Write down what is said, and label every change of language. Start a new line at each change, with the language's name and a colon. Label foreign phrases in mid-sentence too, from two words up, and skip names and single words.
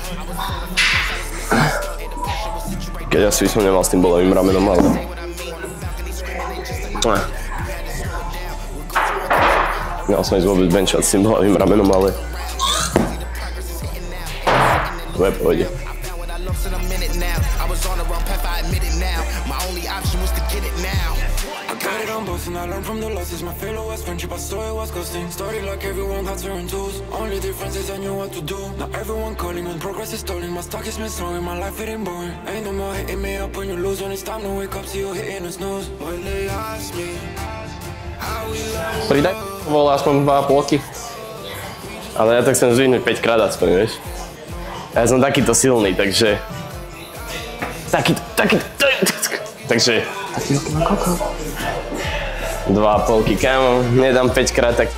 Slovak: Keď asi by som nemal s tým bolovým ramenom, ale... Nemal som ísť vôbec benchať s tým bolovým ramenom, ale... To je pôjde.
English: And I learned from the losses. My failure was friendship, I saw it was ghosting. Started like everyone had certain tools. Only difference is I knew what to do. Now everyone calling when progress is stalling. My stock is misslowing, my life getting boring. Ain't no more hitting me up when you lose. When it's time to wake up, see you hitting the snooze. When they ask me how we love.
Slovak: Pridaj bol aspoň 2 polky. Ale ja tak chcem zdvihnúť 5 krát aspoň, vieš. Ja som takýto silný, takže... Takže... 2 polky, kámo, nedám 5 krát, tak...